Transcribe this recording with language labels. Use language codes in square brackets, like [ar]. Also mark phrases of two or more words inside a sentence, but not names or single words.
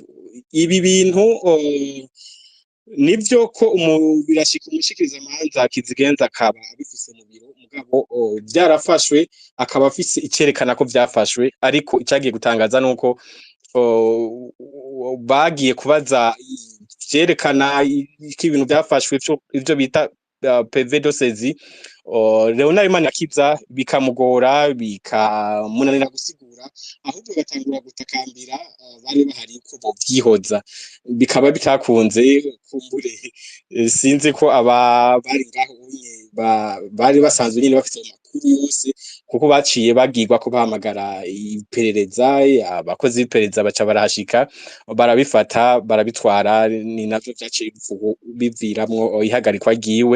[rn] Ibi bintu nivyo ko birashika umushikiriza amanza kizigenza akaba abifise mu biro, mugabo byarafashwe akaba afise icerekana ko vyafashwe, ariko icagiye gutangaza nuko bagiye kubaza vyerekana ko ibintu vyafashwe ivyo bita [fr] PV de saisie. [rn] Leonard Manirakiza bikamugora bikamunanira gusigura, ahubwo batangura gutakambira bari bahari ko bovyihoza, bikaba bitakunze. Kumbure sinzi ko bari ngaho bari basanzwe nyine bafite amakuru yose, kuko baciye bagirwa ko bahamagara iperereza, abakozi b'iperereza baca barahashika barabifata barabitwara, ni navyo vyaciye biviramwo ihagarikwa ryiwe.